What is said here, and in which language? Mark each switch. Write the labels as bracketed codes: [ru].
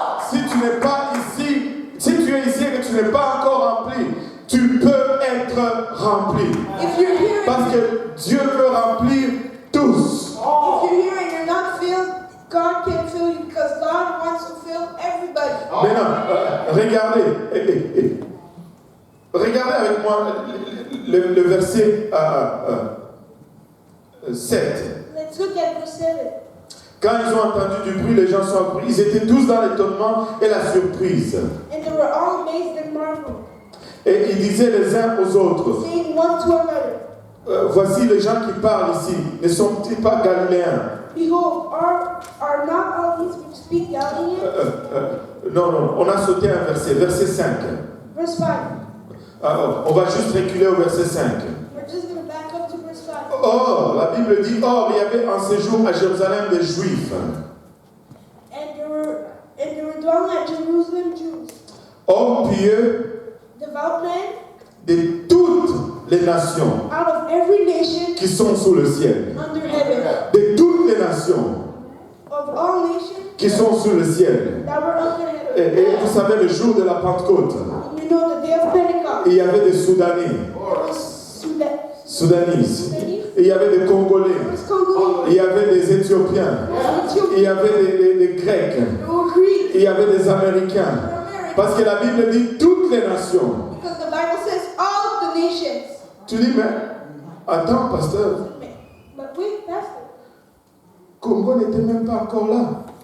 [fr] Si tu n'es pas ici, si tu es ici et que tu n'es pas encore rempli, tu peux être rempli. [en] If you're here, [fr] Parce que Dieu veut remplir tous. [en] if you're here and you're not filled, God can fill you because God wants to fill everybody. [fr] Maintenant, regardez. Regardez avec moi le verset 7. [en] Let's look at verse 7. [fr] Quand ils ont entendu du bruit, les gens sont appris. Ils étaient tous dans l'étonnement et la surprise. [en] And they were all amazed and marveled, [fr] Et ils disaient les uns aux autres, [en] saying one to another, [fr] voici les gens qui parlent ici, ne sont-ils pas galiléens? [en] Behold, are not all these which speak Galileans? [fr] Non, on a sauté un verset 5. [en] Verse 5. [fr] Alors, on va juste reculer au verset 5. [en] We're just going to back up to verse 5. [fr] Or, la Bible dit, or, il y avait en séjour à Jérusalem des Juifs. [en] And there were dwelling at Jerusalem Jews, [fr] Hommes pieux [en] devout men [fr] de toutes les nations [en] out of every nation [fr] qui sont sous le ciel. [en] under heaven, [fr] De toutes les nations [en] of all nations [fr] qui sont sous le ciel. [en] that were under heaven. [fr] Et vous savez, le jour de la Pentecôte, [en] You know the day of Pentecost. [fr] il y avait des Soudanais, [en] There was [fr] Soudanaises, il y avait des Congolais, [en] Congolese, [fr] il y avait des Éthiopiens, il y avait des Grecs, [en] there were Greeks, [fr] il y avait des Américains. [en] there were Americans. [fr] Parce que la Bible dit toutes les nations. [en] Because the Bible says all of the nations. [fr] Tu dis, mais attends, pasteur, [en] But wait, Pastor, [fr] Congo n'était même pas encore là.